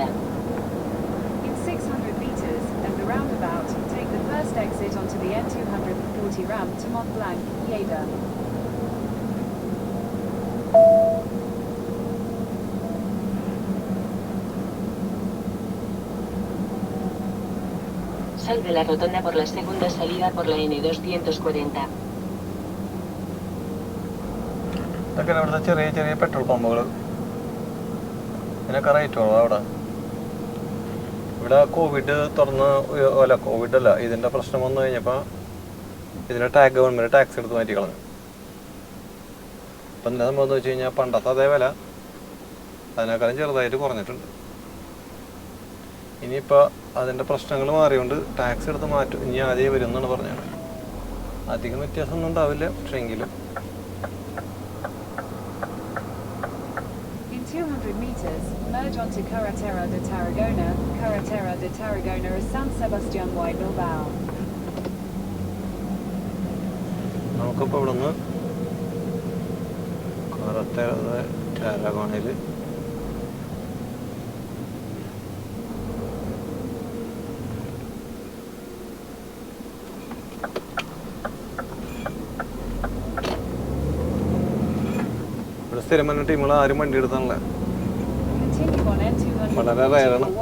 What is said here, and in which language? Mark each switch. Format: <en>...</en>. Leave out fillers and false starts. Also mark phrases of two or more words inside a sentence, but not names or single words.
<en>In 600 meters, at the roundabout, take the first exit onto the N240 ramp to Mont Blanc, Lleida.</en> <es>Sal de la rotonda por la segunda salida por la N240.</es> <ml>ഇതൊക്കെ ഇവിടുത്തെ ചെറിയ ചെറിയ പെട്രോൾ പമ്പുകൾ. ഇതിനൊക്കെ റേറ്റ് ഉള്ളൂ അവിടെ. ഇവിടെ കോവിഡ് തുറന്ന് അല്ല, കോവിഡ് അല്ല, ഇതിൻ്റെ പ്രശ്നം വന്നു കഴിഞ്ഞപ്പോൾ ഇതിൻ്റെ</ml> <en>government tax</en> <ml>എടുത്ത് മാറ്റി കളഞ്ഞു. അപ്പം എന്താ സംഭവം എന്ന് വെച്ച് കഴിഞ്ഞാൽ പണ്ടത്തെ അതേ വില അതിനേക്കാളും ചെറുതായിട്ട് കുറഞ്ഞിട്ടുണ്ട്. ഇനിയിപ്പോൾ അതിൻ്റെ പ്രശ്നങ്ങൾ മാറിയോണ്ട് ടാക്സ് എടുത്ത് മാറ്റും. ഇനി ആദ്യം വരും എന്നാണ് പറഞ്ഞത്. അധികം വ്യത്യാസമൊന്നും ഉണ്ടാവില്ല, പക്ഷേ എങ്കിലും.</ml> <en>In 200 meters, merge onto Carretera de Tarragona. Carretera de Tarragona is San Sebastián y Bilbao.</en> <ml>നമുക്കിപ്പോൾ ഇവിടെ നിന്ന് Carretera de Tarragona സ്ഥിരം വന്ന ടീമുകൾ ആരും വണ്ടി എടുത്താണല്ലേ, വളരെ റയറാണ്.</ml>